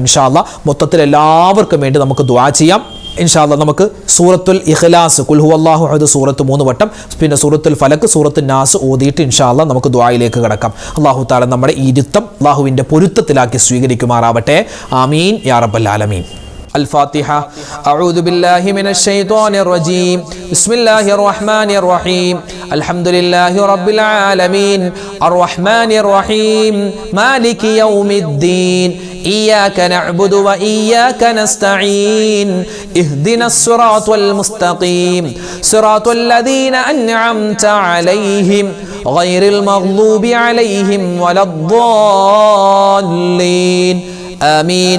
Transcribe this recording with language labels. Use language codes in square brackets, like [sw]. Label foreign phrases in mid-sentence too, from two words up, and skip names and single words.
[ar] إن شاء الله [ml] മൊത്തത്തിൽ എല്ലാവർക്കും വേണ്ടി നമുക്ക് ദുആ ചെയ്യാം. [ar] إن شاء الله [ml] നമുക്ക് സൂറത്തുൽ ഇഖ്ലാസ് [ar] قل هو الله أحد [ml] സൂറത്ത് 3 വട്ടം, പിന്നെ സൂറത്തുൽ ഫലക്, സൂറത്തുൽ നാസ് ഓതിയിട്ട് [ar] إن شاء الله [ml] നമുക്ക് ദുആയിലേക്ക് കടക്കാം. അല്ലാഹു തആല നമ്മുടെ ഈ ഇരുത്തം അല്ലാഹുവിൻ്റെ പൊരുത്തത്തിലാക്കി സ്വീകരിക്കുമാറാവട്ടെ. [ar] آمين يا رب العالمين. الفاتحة. أعوذ بالله من الشيطان الرجيم. بسم الله الرحمن الرحيم. الحمد لله رب العالمين الرحمن الرحيم مالك يوم الدين إياك نعبد وإياك نستعين اهدنا الصراط المستقيم صراط الذين أنعمت عليهم غير المغضوب عليهم ولا الضالين آمين.